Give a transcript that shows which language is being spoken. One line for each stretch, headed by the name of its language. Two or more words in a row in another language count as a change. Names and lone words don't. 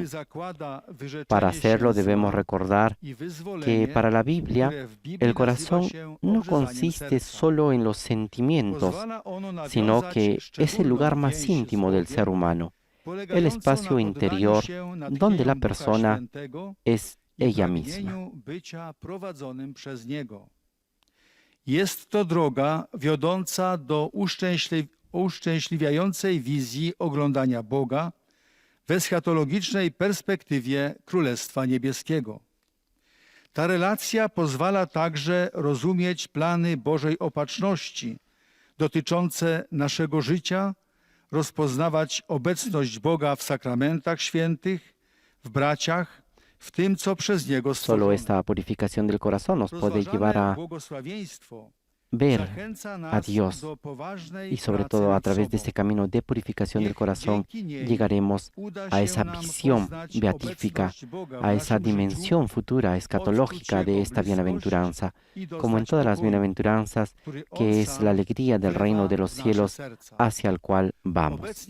Spanish: Para hacerlo debemos recordar que para la Biblia el corazón no consiste solo en los sentimientos, sino que es el lugar más íntimo del ser humano, el espacio interior donde la persona es ella misma.
Polish: Jest to droga wiodąca do uszczęśliwiającej wizji oglądania Boga w eschatologicznej perspektywie Królestwa Niebieskiego. Ta relacja pozwala także rozumieć plany Bożej opatrzności dotyczące naszego życia, rozpoznawać obecność Boga w sakramentach świętych, w braciach,
Spanish: Solo esta purificación del corazón nos puede llevar a ver a Dios, y sobre todo a través de este camino de purificación del corazón llegaremos a esa visión beatífica, a esa dimensión futura escatológica de esta bienaventuranza, como en todas las bienaventuranzas, que es la alegría del reino de los cielos hacia el cual vamos.